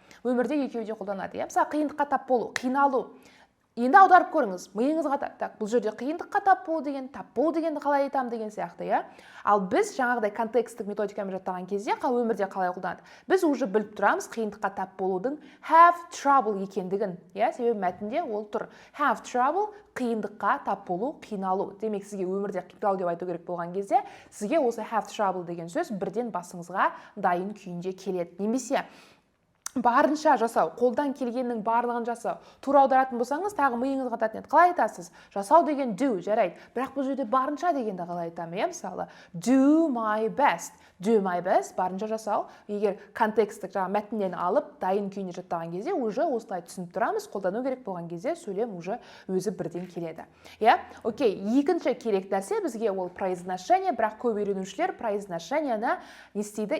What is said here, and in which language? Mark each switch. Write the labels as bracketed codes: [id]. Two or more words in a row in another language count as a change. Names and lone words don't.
[kk] Өмірде екеуі де қолданады. Я? Мысалы, қиындыққа тап болу, қиналу. Енді аударып көріңіз, миыңызға так, бұл жерде қиындыққа тап болу дегенді қалай айтамын деген сияқты, иә. Ал біз жаңағыдай контекстік методикамен жаттаған кезде өмірде қалай қолданады? Біз уже біліп тұрамыз қиындыққа тап болудың [en] have trouble [kk] екендігін, иә, себебі мәтінде ол тұр. [en] Have trouble [kk] қиындыққа тап болу, қиналу. Демек, сізге өмірде қиналу деп айту керек болған кезде, сізге осы [en] have trouble [kk] деген сөз бірден басыңызға дайын күйінде келеді. Немесе барынша жасау, қолдан келгеннің барлығын жасау. Тура аударатын болсаңыз, тағы миыңызға татын еді. Қалай айтасыз? Жасау деген do, жарайды. Бірақ бұл жерде барынша дегенді қалай айтамын, иә, мысалы, [en] do my best. Do my best, [kk] барынша жасау. Егер контекстік мәтіннен алып, дайын күйіне жаттаған кезде, уже осылай түсініп тұрамыз, қолдану керек болған кезде сөйлем уже өзі бірден келеді. Иә? Окей, екінші керек нәрсе бізге ол произношение, бірақ көп үйренушілер произношениені не істейді?